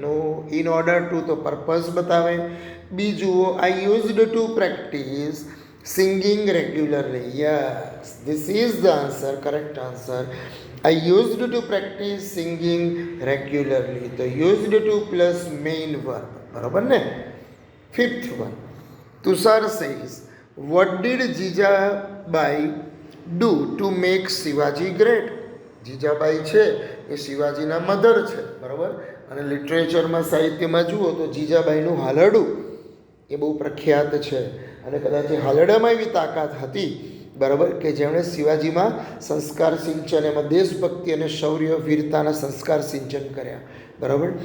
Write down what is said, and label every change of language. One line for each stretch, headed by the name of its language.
English: no, in order to
Gujarati: તો purpose બતાવે. બીજું,
English: I used to practise singing regularly. Yes, this is the answer, correct answer. I used to practise singing regularly.
Gujarati: તો used to plus main verb, બરાબર ને?
English: Fifth one, Tushar says what did Jijabai do to make Shivaji great?
Gujarati: Jijabai છે એ શિવાજીના mother છે, બરાબર? અને લિટરેચરમાં, સાહિત્યમાં જુઓ તો જીજાબાઈનું હાલરડું એ બહુ પ્રખ્યાત છે. અને કદાચ એ હાલરડામાં એવી તાકાત હતી, બરાબર, કે જેમણે શિવાજીમાં સંસ્કાર સિંચન, એમાં દેશભક્તિ અને શૌર્ય, વીરતાના સંસ્કાર સિંચન કર્યા, બરાબર?